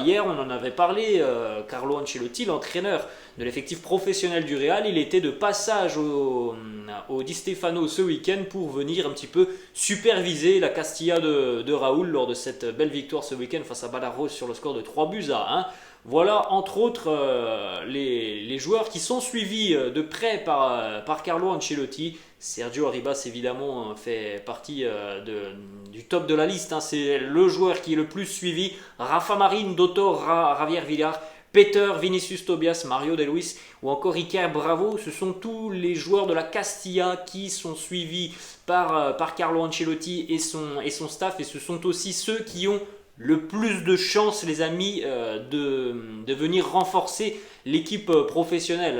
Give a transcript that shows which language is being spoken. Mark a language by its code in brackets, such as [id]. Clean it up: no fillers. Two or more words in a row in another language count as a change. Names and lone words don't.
[fr] Hier on en avait parlé, Carlo Ancelotti, l'entraîneur de l'effectif professionnel du Real, il était de passage au Di Stefano ce week-end pour venir un petit peu superviser la Castilla de Raúl lors de cette belle victoire ce week-end face à Badajoz sur le score de 3-1. Voilà entre autres les joueurs qui sont suivis de près par Carlo Ancelotti. Sergio Arribas évidemment fait partie du top de la liste, c'est le joueur qui est le plus suivi. Rafa Marín, Doctor Javier Villar, Peter, Vinicius Tobias, Mario De Luis ou encore Iker Bravo, ce sont tous les joueurs de la Castilla qui sont suivis par Carlo Ancelotti et son staff, et ce sont aussi ceux qui ont le plus de chances les amis de venir renforcer l'équipe professionnelle.